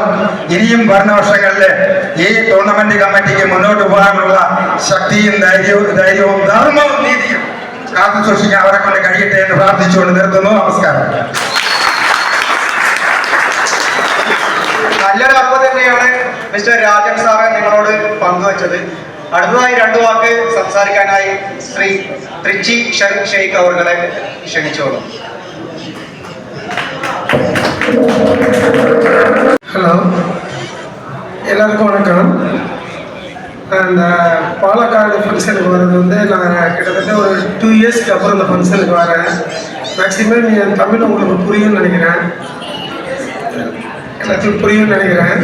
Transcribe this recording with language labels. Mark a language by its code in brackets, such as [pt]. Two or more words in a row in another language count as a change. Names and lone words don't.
[ml] ഇനിയും വരുന്ന വർഷങ്ങളിൽ ഈ ടൂർണമെന്റ് കമ്മിറ്റിക്ക് മുന്നോട്ട് പോകാനുള്ള ശക്തിയും ധൈര്യവും ധർമ്മവും നീതിയും കാത്തു സൂക്ഷിക്കാൻ അവരെ കൊണ്ട് കഴിയട്ടെ എന്ന് പ്രാർത്ഥിച്ചുകൊണ്ട് നിർത്തുന്നു. നമസ്കാരം. നല്ലൊരു അറിവ് തന്നെയാണ് മിസ്റ്റർ രാജൻ സാറ് നിങ്ങളോട് പങ്കുവച്ചത്. അടുത്തതായി 2 വാക്ക് സംസാരിക്കാനായി ശ്രീ ട്രിച്ചി ഷെയ്ഖ് അവരെ ക്ഷണിച്ചോളൂ. [ta] ஹலோ, எல்லாருக்கும் வணக்கம். அந்த பாலக்காடு ஃபங்க்ஷனுக்கு வர்றது வந்து நான் கிட்டத்தட்ட ஒரு 2 இயர்ஸ்க்கு அப்புறம் இந்த ஃபங்க்ஷனுக்கு வரேன். மேக்ஸிமம் என் தமிழ் உங்களுக்கு புரியும்னு நினைக்கிறேன், எல்லாத்துக்கும் புரியும்னு நினைக்கிறேன்.